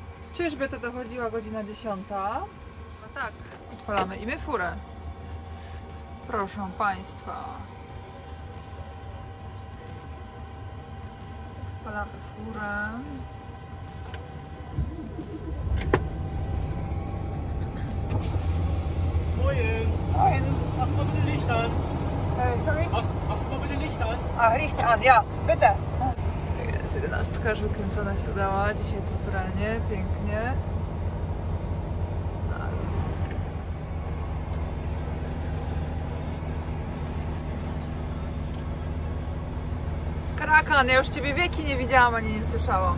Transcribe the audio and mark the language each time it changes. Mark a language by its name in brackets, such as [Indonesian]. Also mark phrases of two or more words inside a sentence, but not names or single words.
[Polish] Czyżby to dochodziła godzina 10? No tak, odpalamy i my furę. Proszę Państwa. Odpalamy furę. [German] Moin. Moin. Hast du bitte Licht an? [English] Sorry? [German] Hast du bitte Licht an? A, Licht an, ja, bitte. [Polish] Jest 11, już wykręcona się udała. Dzisiaj kulturalnie, pięknie. Karakan, ja już Ciebie wieki nie widziałam, ani nie słyszałam.